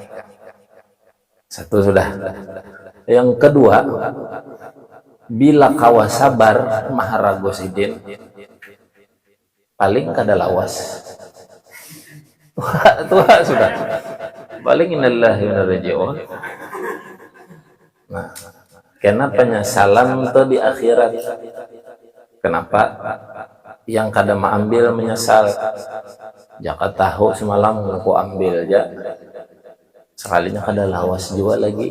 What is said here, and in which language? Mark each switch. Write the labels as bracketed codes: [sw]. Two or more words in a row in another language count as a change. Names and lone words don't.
[bjn] Satu sudah. Yang kedua, bila kawa sabar maharago sidin, paling kada lawas. Tua sudah. Paling [ar] إنا لله وإنا إليه راجعون. [bjn] Nah, kenapa penyesalan itu di akhirat? Kenapa yang kada mengambil menyesal? Jaka tahu semalam aku ambil aja, sekalinya kada lawas juga lagi.